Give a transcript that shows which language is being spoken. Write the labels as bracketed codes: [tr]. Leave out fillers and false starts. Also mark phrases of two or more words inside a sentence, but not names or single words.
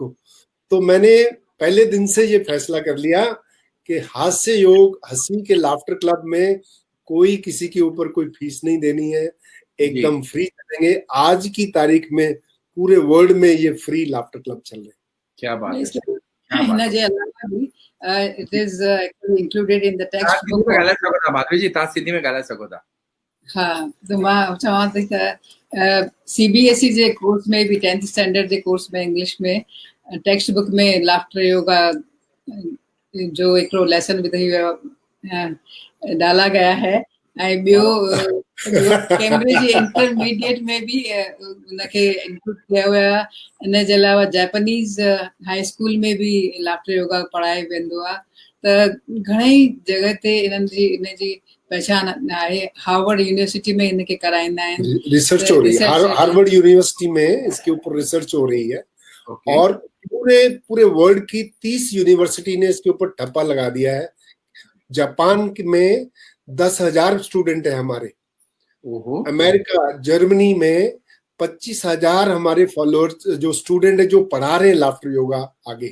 [hi] तो मैंने पहले दिन से ये फैसला कर लिया कि हास्य योग हंसी के [en] laughter club [hi] में कोई किसी के ऊपर कोई फीस नहीं देनी है, एकदम फ्री चलेंगे। आज की तारीख में पूरे वर्ल्ड में ये [en] free laughter club [hi] चल रहे हैं। क्या बात है, [en] it is actually included in the textbook. [sd] माधवी जी तव्हां सिंधी में ॻाल्हाए सघो था। हाँ, तो मां चवां थी त CBSE जे कोर्स में भी 10th स्टैंडर्ड जे कोर्स में इंग्लिश में [en] text book [sd] में [en] laughter yoga [sd] जो हिकिड़ो लेसन विधई वियो [hi] डाला गया है। [sd] ऐं ॿियो कैम्ब्रिज इंटरमीडिएट में भी उनखे इंक्लूड कया हुआ। इन जे अलावा [en] Japanese high school [sd] में भी [en] laughter yoga [sd] पढ़ायो वेंदो आहे। त घणेई जगह ते इन जी पहचान आहे। हार्वर्ड यूनिवर्सिटी में इनके कराईंदा आहिनि, [hi] रिसर्च हो रही है। हार्वर्ड यूनिवर्सिटी में इसके ऊपर रिसर्च हो रही है। और पूरे वर्ल्ड की 30 यूनिवर्सिटी ने इसके ऊपर ठप्पा लगा दिया है। जापान में 10,000 स्टूडेंट है हमारे। अमेरिका, जर्मनी में 25,000 हमारे फॉलोअर्स जो स्टूडेंट है जो पढ़ा रहे हैं [en] laughter yoga [hi] आगे।